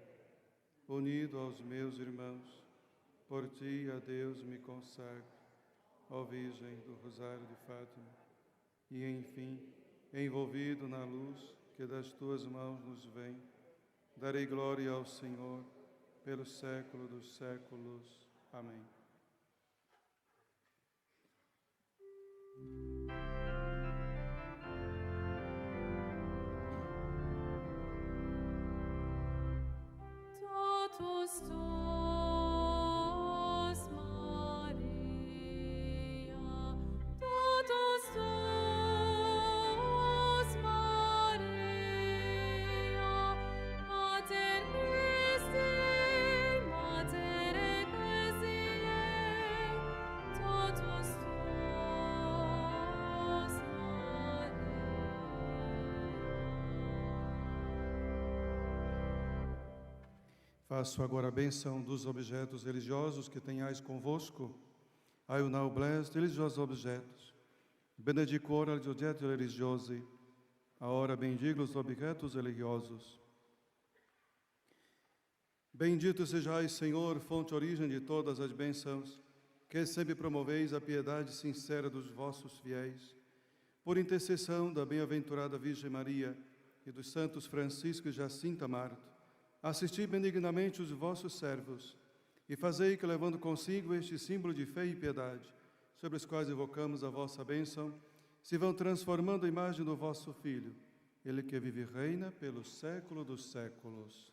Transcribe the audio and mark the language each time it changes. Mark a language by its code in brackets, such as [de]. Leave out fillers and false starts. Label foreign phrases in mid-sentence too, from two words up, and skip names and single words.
[pt] Unido aos meus irmãos, por ti a Deus me consagro, ó Virgem do Rosário de Fátima, e enfim, envolvido na luz que das tuas mãos nos vem, darei glória ao Senhor pelo século dos séculos. Amém. [la] Totus tuus, Maria, totus tuus, Maria, Mater Christi, Mater Ecclesiae, totus tuus, Maria. [pt] Faço agora a bênção dos objetos religiosos que tenhais convosco. [en] I will now bless the religious objetos. [it] Benedico ora gli oggetti religiosi. [pt] Ora bendigo os objetos religiosos. Bendito sejais, Senhor, fonte e origem de todas as bênçãos, que sempre promoveis a piedade sincera dos vossos fiéis. Por intercessão da bem-aventurada Virgem Maria e dos santos Francisco e Jacinta Marto, assisti benignamente os vossos servos e fazei que, levando consigo este símbolo de fé e piedade, sobre os quais invocamos a vossa bênção, se vão transformando a imagem do vosso Filho, Ele que vive e reina pelo século dos séculos.